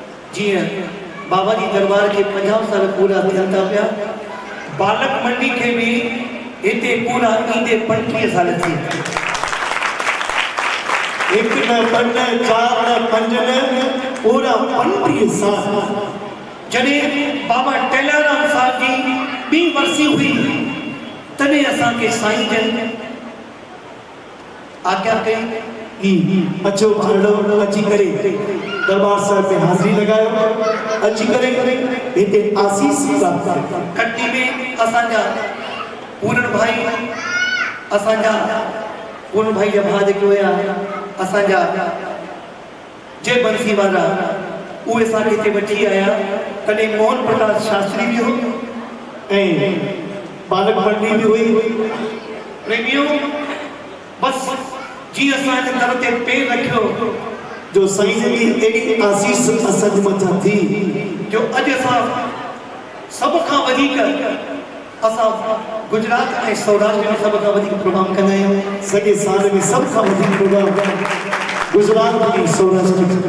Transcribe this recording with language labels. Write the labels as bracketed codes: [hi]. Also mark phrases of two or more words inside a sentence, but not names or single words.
[sd] जी बाबा जी दरबार के 50 साल पूरा थियन था पिया। बालक मंडी के भी इते पूरा ईंदे 35 साल थी। एक न पन चार न पंज न पूरा 35 साल। जॾहिं बाबा टेलाराम साहब जी 20 वर्षी हुई तॾहिं असांखे साईं जन आज्ञा कई अचो भाड़ो अची करे दरबार साहब में हाज़िरी लगायो, अची करे हिते आसीस प्राप्त कयो। कटनी में असांजा पूरण भाई जा भाउ जेके हुया असांजा जय बंसी वारा उहे असांखे हिते वठी आया। तॾहिं मोहन प्रकाश शास्त्री बि हो ऐं बालक मंडी भी हुई। प्रेमियों बस जी असांजे दर ते पेर रखियो जो साईं जी एडी आसीस असां मथा थी जो अॼु असां सभ खां वधीक असां गुजरात ऐं सौराष्ट्र में सभ खां वधीक प्रोग्राम कंदा आहियूं। सॼे साल में सभ खां वधीक प्रोग्राम गुजरात ऐं सौराष्ट्र में।